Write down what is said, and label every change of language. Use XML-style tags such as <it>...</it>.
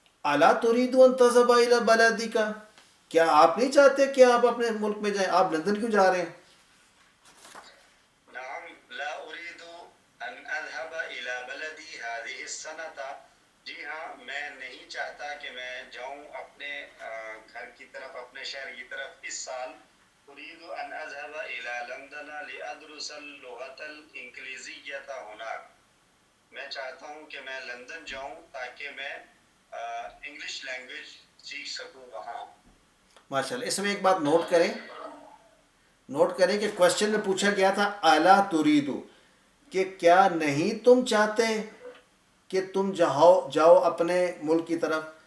<ar>الا تريد ان تذهب الى بلدك.</ar> <ur>کیا آپ نہیں چاہتے کہ آپ اپنے ملک میں جائیں؟ آپ لندن کیوں جا رہے ہیں؟</ur> <ar>نعم لا اريد ان اذهب الى بلدي هذه السنة.</ar> <ur>جی ہاں، میں نہیں چاہتا کہ میں جاؤں اپنے گھر کی طرف، اپنے شہر کی طرف اس سال.</ur> <ar>اريد ان اذهب الى لندن لادرس اللغة الانگلیزیة هناك.</ar> <ur>میں چاہتا ہوں کہ میں لندن جاؤں تاکہ میں انگلش لینگویج سیکھ سکوں وہاں. ماشاء اللہ. اس میں ایک بات نوٹ کریں کہ کوشچن میں پوچھا گیا تھا</ur> <ar>الا تریدو</ar> <ur>کہ کیا نہیں تم چاہتے کہ تم جاؤ اپنے ملک کی طرف.</ur>